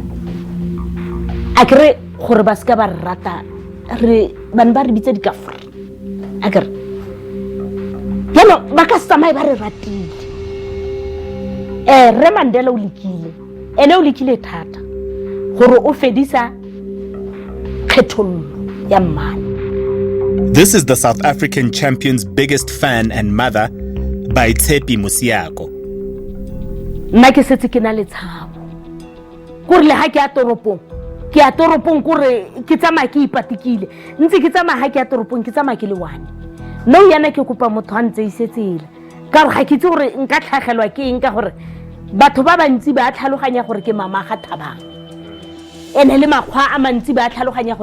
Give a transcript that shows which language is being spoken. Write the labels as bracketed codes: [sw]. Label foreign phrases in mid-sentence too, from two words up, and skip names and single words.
[tn] a ke re gore ba ska ba rata re bane ba re bitse dikafre a ke re ba ka tsamaya ba re ratile re Mandela o lekile ene o lekile thata gore o fedisa kgethollo ya mmane. [en] This is the South African champion's biggest fan and mother, by Tshepi Musiako. [tn] Nna ke setse ke na le tshabo gore le ha ke a toropong gore ke tsamaya ke ipatikile ntse ke tsamaya ha ke a toropong ke tsamaya ke le one no yana ke kopa motho a ntse isetsela ka gore ga ke itse gore nka tlhagelwa ke eng ka gore batho ba bantsi ba tlhaloganya gore ke mama ga Thabang ene le makgwa a mantsi ba tlhaloganya gore